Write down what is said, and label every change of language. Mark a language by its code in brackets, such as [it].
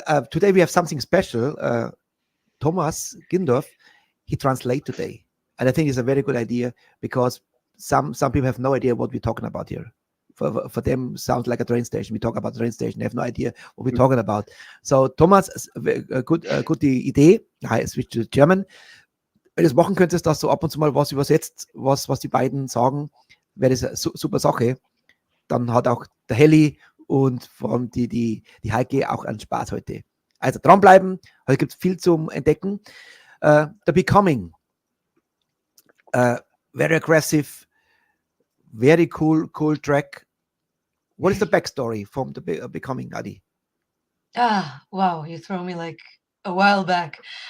[en] Today we have something special. Thomas Gindorf, he translates today, and I think it's a very good idea because some people have no idea what we're talking about here. For them, sounds like a train station. We talk about the train station. They have no idea what we're talking about. So Thomas, [de] gut die Idee. [en] I switch to German. [de] Wenn du es machen könntest, dass du ab und zu mal was übersetzt, was die beiden sagen, wäre das eine super Sache. Dann hat auch der Heli und vor allem die Heike auch einen Spaß heute. Also dranbleiben, heute gibt es viel zum Entdecken. [en] The Becoming, very aggressive, very cool track. What is the backstory from the Becoming, Adi? Wow, you throw me like a while back.